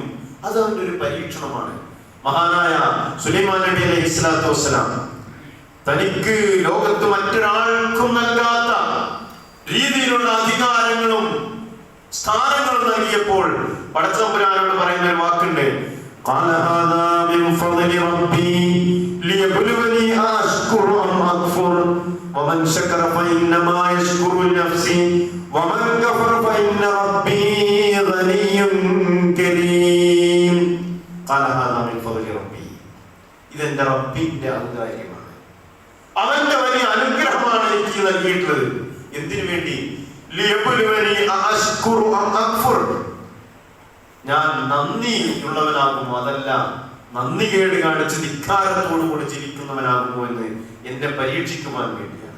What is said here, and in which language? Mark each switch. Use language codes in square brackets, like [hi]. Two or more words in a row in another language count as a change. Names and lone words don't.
[ml] അത് അവന്റെ ഒരു പരീക്ഷണമാണ്. മഹാനായ സുലൈമാൻ നബി [ar] عليه الصلاة والسلام [ml] തനിക്ക് ലോകത്ത് മറ്റൊരാൾക്കും നൽകാത്ത രീതിയിലുള്ള അധികാരങ്ങളും സ്ഥാനങ്ങളും നൽകിയപ്പോൾ പടച്ചതമ്പുരാനോട് പറയുന്ന ഒരു വാക്കുണ്ട്, [ar] قال هذا من فضل ربي ليبلوني أشكر أم أكفر ومن شكر فإنما يشكر لنفسه ومن كفر فإن ربي غني كريم قال هذا من فضل ربي. [ml] ഇതെന്റെ റബ്ബിന്റെ ഔദാര്യമാണ്, അവന്റെ വലിയ അനുഗ്രഹമാണ് എനിക്ക് നൽകിയിട്ടുള്ളത്. എന്തിനു വേണ്ടി? [ar] ليبلوني أشكر أم أكفر, [ml] ഞാൻ നന്ദിയുള്ളവനാകുമോ അതല്ല നന്ദി കേട് കാണിച്ച് ധിക്കാരത്തോടുകൂടി ജീവിക്കുന്നവനാകുമോ എന്ന് എന്നെ പരീക്ഷിക്കുവാൻ വേണ്ടിയാണ്.